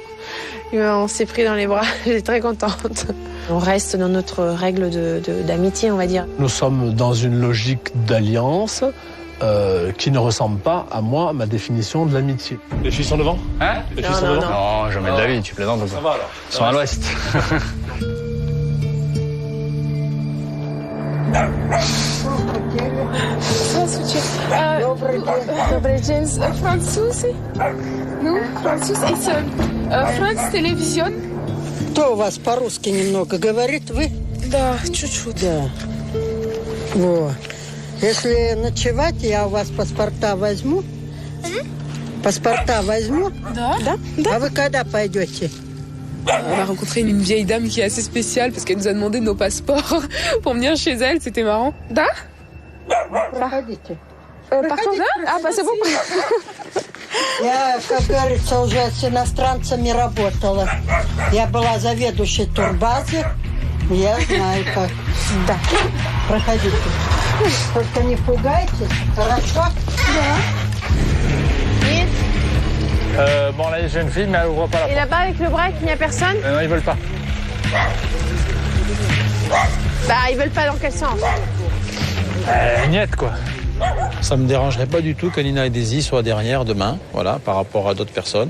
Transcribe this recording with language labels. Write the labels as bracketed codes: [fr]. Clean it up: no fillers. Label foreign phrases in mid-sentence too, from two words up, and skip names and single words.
[fr] On s'est pris dans les bras, j'étais très contente. On reste dans notre règle d'amitié, on va dire. Nous sommes dans une logique d'alliance qui ne ressemble pas à moi, ma définition de l'amitié. Les filles sont devant? Hein? Les filles sont devant? Non, jamais de la vie, tu plaisantes ou quoi? Ça va alors. Ils sont à l'ouest. [ru] Здравствуйте. Добрый день. Французы? Ну, француз. Франц телевизион. Кто у вас по-русски немного говорит? Вы? Да, чуть-чуть. Да. Вот. Если ночевать, я у вас паспорта возьму. Паспорта возьму. Да? Да. А вы когда пойдете? [fr] On a rencontré une vieille dame qui est assez spéciale parce qu'elle nous a demandé nos passeports pour venir chez elle. C'était marrant. [ru] Да? Проходите. Проходите. [fr] C'est bon. [ru] Я, как говорится, уже с иностранцами работала. Я была заведующей турбазы. Я знаю как. Да. Проходите. Только не пугайтесь, хорошо? Да. [fr] Bon, là, j'ai une fille, mais elle ouvre pas la porte. Et là-bas, avec le break, il n'y a personne? Non, ils veulent pas. Ils veulent pas dans quel sens? Niette, quoi. Ça me dérangerait pas du tout que Nina et Daisy soient derrière demain, voilà, par rapport à d'autres personnes.